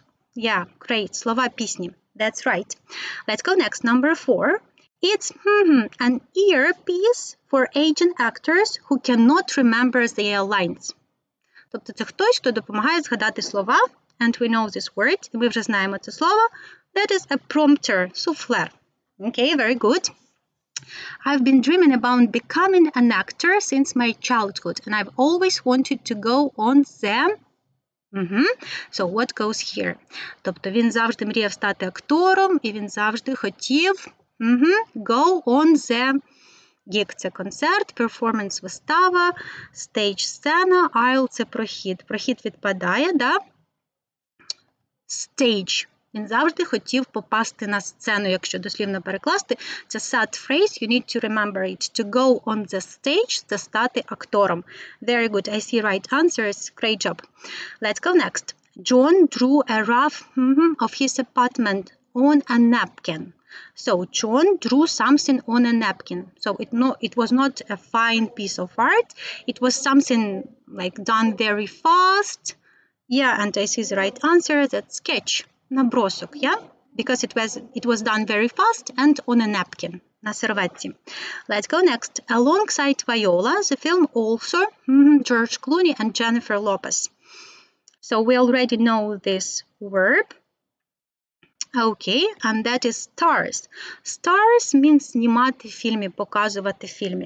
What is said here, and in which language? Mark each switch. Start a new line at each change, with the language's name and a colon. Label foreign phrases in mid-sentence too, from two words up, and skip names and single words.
English: Yeah, great.
Ukrainian: Слова пісні.
English: That's right. Let's go next. Number 4. It's an earpiece for aging actors who cannot remember their lines.
Ukrainian: Тобто це хтось, хто допомагає згадати слова.
English: And we know this word.
Ukrainian: І ми вже знаємо це слово.
English: That is a prompter, суфлер. Okay, very good. I've been dreaming about becoming an actor since my childhood, and I've always wanted to go on the... So what goes here?
Ukrainian: Тобто він завжди мріяв стати актором, і він завжди хотів
English: go on the...
Ukrainian: Gig – це концерт, performance – вистава, stage – сцена, aisle – це прохід. Прохід відпадає, да? Stage. Він завжди хотів попасти на сцену, якщо дослівно перекласти.
English: Це sad phrase, you need to remember it. To go on the stage –
Ukrainian: це стати актором.
English: Very good, I see right answers. Great job. Let's go next. John drew a rough of his apartment on a napkin. So, John drew something on a napkin. So, it was not a fine piece of art. It was something like done very fast. Yeah, and I see the right answer. That's sketch. Набросок, yeah? Because it was done very fast and on a napkin,
Ukrainian: на серветці.
English: Let's go next. Alongside Viola, the film also George Clooney and Jennifer Lopez. So we already know this verb. Okay, and that is stars. Stars means
Ukrainian: знімати в фільмі, показувати в фільмі.